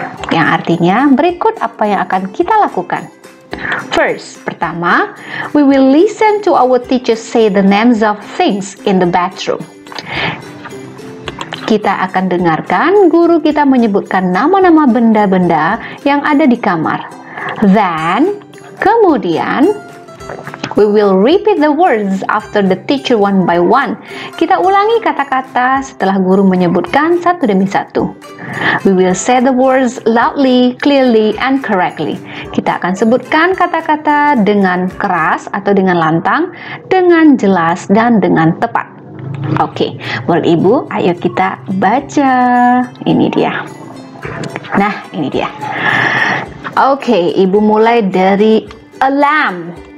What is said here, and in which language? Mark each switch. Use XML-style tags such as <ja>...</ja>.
<id>Yang artinya berikut apa yang akan kita lakukan.</id> <en>First,</en> <id>pertama,</id> <en>we will listen to our teachers say the names of things in the bathroom.</en> <id>Kita akan dengarkan guru kita menyebutkan nama-nama benda-benda yang ada di kamar.</id> <en>Then,</en> <id>kemudian,</id> <en>we will repeat the words after the teacher one by one.</en> <id>Kita ulangi kata-kata setelah guru menyebutkan satu demi satu.</id> <en>We will say the words loudly, clearly, and correctly.</en> <id>Kita akan sebutkan kata-kata dengan keras atau dengan lantang, dengan jelas, dan dengan tepat. Oke, murid ibu, ayo kita baca. Ini dia. Nah, ini dia. Oke, ibu mulai dari a lamp.</id>